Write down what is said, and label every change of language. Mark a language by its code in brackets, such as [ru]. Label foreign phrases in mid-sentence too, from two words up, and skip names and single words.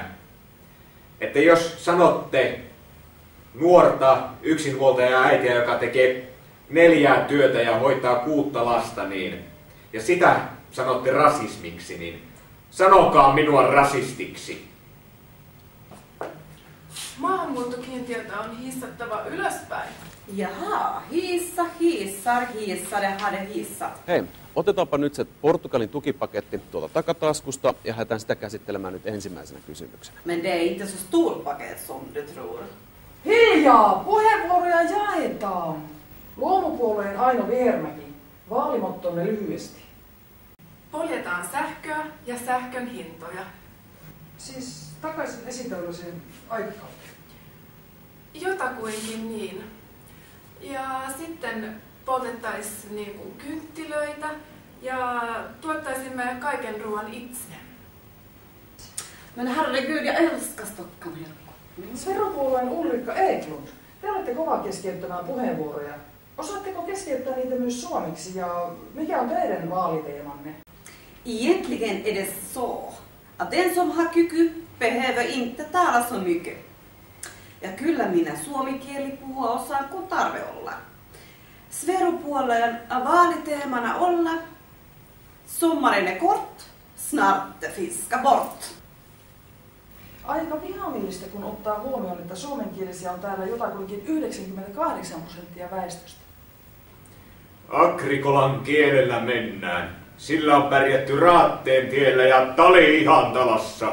[fi] Että jos sanotte nuorta yksinhuoltajaa äitiä, joka tekee 4 työtä ja hoitaa 6 lasta, niin, ja sitä sanotte rasismiksi, niin sanokaa minua rasistiksi. Maahanmuuttokiintiötä on hissattava ylöspäin. [sv] Jaha, hissa, hissar, hissare, hade hissat. [fi] Hei, otetaanpa nyt se Portugalin tukipaketti tuolta takataskusta ja lähdetään sitä käsittelemään nyt ensimmäisenä kysymyksenä. [sv] Men det är inte så stor paket som du tror. [fi] Hiljaa! Puheenvuoroja jaetaan! Luomupuolueen Aino Vihermäki, vaalimottonne lyhyesti. Poljetaan sähköä ja sähkön hintoja. Siis takaisin esitellyisen aikakauteen. Jotakuinkin niin. Ja sitten poltettaisiin niinku kynttilöitä ja tuottaisimme kaiken ruoan itse. [sv] Men herregud, jag älskar Stockholm-herkku. [fi] Sveropuolueen Ulrikka Eklund, te olette kova keskeyttämään puheenvuoroja. Osaatteko keskeyttää niitä myös suomeksi ja mikä on teidän vaaliteemanne? [sv] Egentligen är det så att den som har kyky behöver inte tala så mycket. [fi] Ja kyllä minä suomikieli puhua osaan, kun tarve olla. Sveropuolueen vaaliteemana olla [sv] sommaren är kort, snart fiska bort. [fi] Aika vihamielistä, kun ottaa huomioon, että suomenkielisiä on täällä jotakuinkin 98% väestöstä. Agrikolan kielellä mennään. Sillä on pärjätty Raatteen tiellä ja Tali-Ihantalassa.